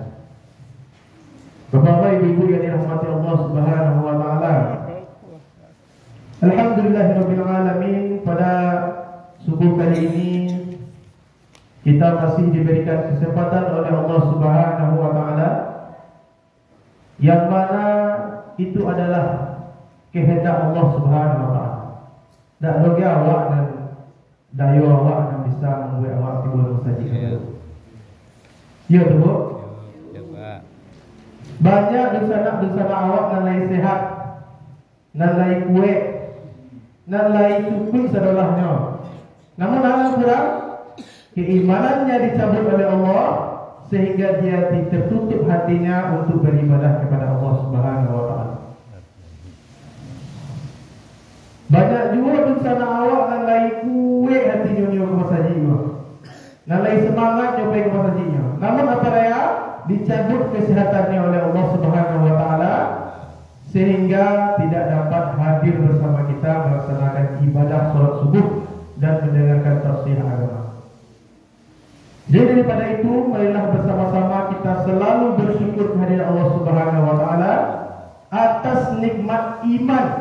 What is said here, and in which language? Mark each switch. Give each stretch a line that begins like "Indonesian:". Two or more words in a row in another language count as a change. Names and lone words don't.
Indonesian: Bapak-bapak, ibu-ibu yang dirahmati Allah
Arabic: سبحانه وتعالى، الحمد لله رب العالمين.
Indonesian: Pada subuh kali ini kita masih diberikan kesempatan oleh Allah
Arabic: سبحانه وتعالى,
Indonesian: yang mana itu adalah kehendak Allah
Arabic: سبحانه وتعالى.
Minangkabau: Tak logi awak dan dayo awak yang bisa membuat awak timbul saja. Ya tu. Banyak dosa awak nan lai sehat, nan lai kuat, nan lai cukup sadolahnya.
Indonesian: Namun hal kurang keimanannya dicabut oleh Allah sehingga dia tertutup hatinya untuk beribadah kepada Allah
Arabic: سبحانه وتعالى.
Minangkabau: Banyak juga dosa awak nan lai kuat hatinya ke masajinya, nan lai semangat nyobai ke masajinya.
Indonesian: Namun apa daya? Dicabut kesehatannya oleh Allah
Arabic: سبحانه وتعالى
Indonesian: sehingga tidak dapat hadir bersama kita melaksanakan ibadah salat subuh dan mendengarkan tafsir agama. Jadi daripada itu, marilah bersama-sama kita selalu bersyukur kehadirat Allah
Arabic: سبحانه وتعالى
Indonesian: atas nikmat iman.